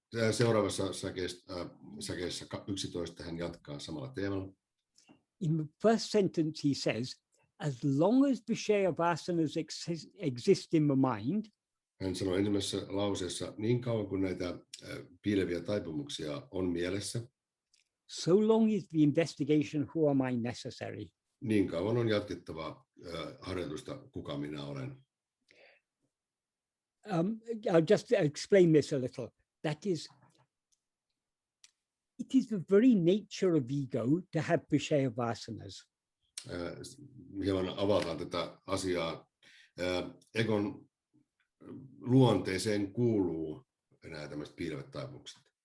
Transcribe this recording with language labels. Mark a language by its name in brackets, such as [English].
[Finnish] Seuraavassa säkeessä 11 hän jatkaa samalla teemalla. [English] In the first sentence, he says, as long as vishaya vasanas exist in the mind, [Finnish] Hän sanoi ensimmäisessä lauseessa, niin kauan kuin näitä piileviä taipumuksia on mielessä, [English] so long is the investigation who am I necessary. [Finnish] niin kauan on jatkettava harjoitusta, kuka minä olen. [English] I'll just explain this a little. That is, it is the very nature of ego to have vishaya vasanas. [Finnish] Hieman avataan tätä asiaa. Egon luonteeseen kuuluu nämä tämmöiset piilevät taipumukset.